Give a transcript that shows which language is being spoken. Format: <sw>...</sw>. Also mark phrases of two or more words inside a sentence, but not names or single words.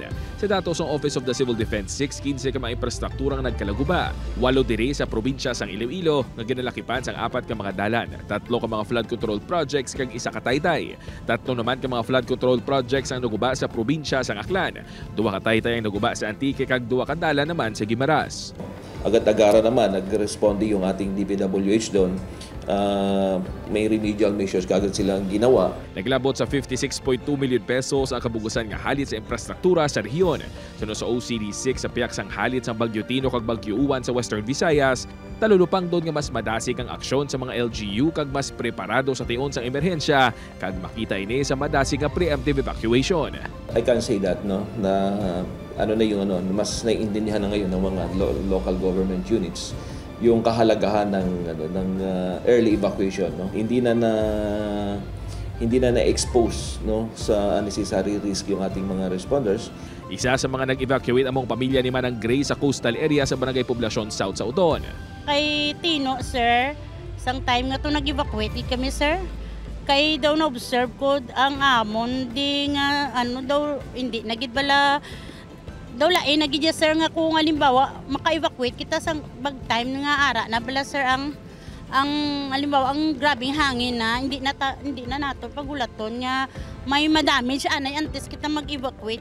<hil>Sa datos ng Office of the Civil Defense, 15 ka mga infrastruktura nga nagkalaguba. 8 diri sa probinsya sang Iloilo nga ginalakipan sang 4 ka mga dalan. 3 ka mga</hil> <en>flood control projects</en> <hil>kag 1 ka taytay. 3 naman ka mga</hil> <en>flood control projects</en> <hil>ang naguba sa probinsya sang Aklan. 2 ka taytay ang naguba sa Antique kag 2 ka dalan naman sa Guimaras.</hil> <tl>Agad-agara naman, nag-responde yung ating DPWH doon. May</tl> <en>remedial measures</en> <tl>kagad silang ginawa.</tl> <hil>Naglabot sa 56.2 million pesos ang kabugusan nga halit sa infrastruktura sa rehiyon. Sunod sa OCD6 sa piyak sang halit sa Bagyo Tino kag Bagyo Uwan sa Western Visayas, talulupang doon nga mas madasig ang aksyon sa mga LGU kag mas preparado sa tion sang emerhensya kag makita ini sa madasig nga</hil> <en>preemptive evacuation. I can say that</en> <tl>na mas naiintindihan na ngayon ng mga</tl> <en>local government units</en> <tl>yung kahalagahan ng</tl> <en>early evacuation,</en> <tl>Hindi na na-expose sa</tl> <en>unnecessary risk</en> <tl>yung ating mga responders.</tl> <hil>Isa sa mga nag-evacuate among pamilya ni Manang Gray sa coastal area sa Barangay Poblacion South sa Uton. Kay Tino, sir, isang time nga to nag-evacuate kami, sir. Kay daw na-observe ko ang amon, di nga, hindi, nagidbala, daw lain nagidya sir nga kung halimbawa maka-evacuate kita sa bag time nga ara na bala sir ang halimbawa ang grabing hangin na hindi na nato pagulaton nga may madamage anay antes kita mag-evacuate.</hil>